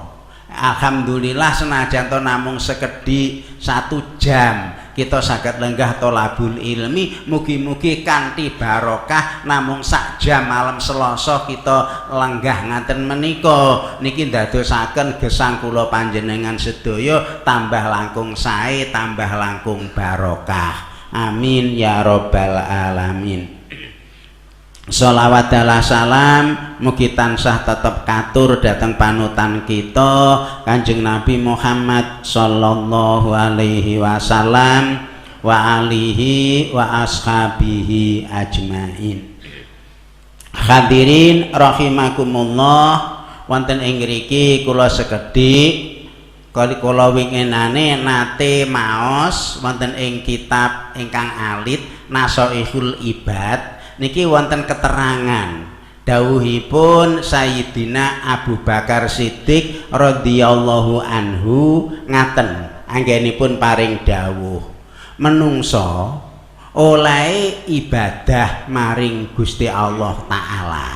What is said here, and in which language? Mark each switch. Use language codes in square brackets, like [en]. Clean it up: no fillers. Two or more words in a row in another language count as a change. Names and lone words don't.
[jv] Alhamdulillah senajan to namung sekedhik 1 jam kita saged lenggah [ar] طلب العلم, [jv] mugi-mugi kanthi barokah namung sak jam malam Selasa kita lenggah ngaten menika niki ndadosaken gesang kula panjenengan sedaya tambah langkung sae, tambah langkung barokah. [ar] آمين يا رب العالمين. [jv] Sholawat dan salam mugi tansah tetep katur dateng panutan kita Kanjeng Nabi Muhammad [ar] صلى الله عليه وسلم وعلى آله وأصحابه أجمعين. الحاضرين رحمكم الله, [jv] wonten ing mriki kula sekedhik kula winginane nate maos wonten ing kitab ingkang alit Nasaihul Ibad. Niki wonten keterangan dawuhipun Sayyidina Abu Bakar Siddiq [ar] رضي الله عنه [jv] ngaten, anggenipun paring dawuh, menungso oleh ibadah maring Gusti Allah taala.